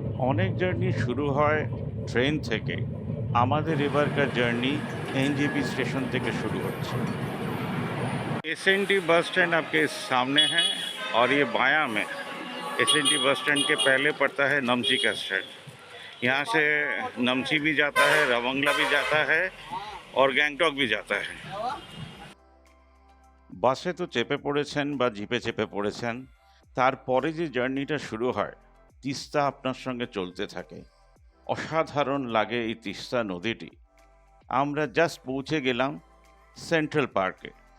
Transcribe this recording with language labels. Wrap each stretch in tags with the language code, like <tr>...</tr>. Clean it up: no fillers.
<bn>অনেক জার্নি শুরু হয় ट्रेन থেকে। আমাদের এবারকার জার্নি एनजेपी स्टेशन থেকে শুরু হচ্ছে।</bn> <hi>एसएनटी बस स्टैंड आपके सामने है और ये बायां में एसएनटी बस स्टैंड के पहले पड़ता है नमची का स्टैंड। यहाँ से नमची भी जाता है, रवंगला भी जाता है और गैंगटॉक भी जाता है।</hi> <bn>বাসে তো চেপে পড়েছেন বা জিপে চেপে পড়েছেন, তারপরে যে জার্নিটা শুরু হয় তিস্তা আপনার সঙ্গে চলতে থাকে। অসাধারণ লাগে এই তিস্তা নদীটি। আমরা জাস্ট পৌঁছে গেলাম সেন্ট্রাল পার্কে।</bn>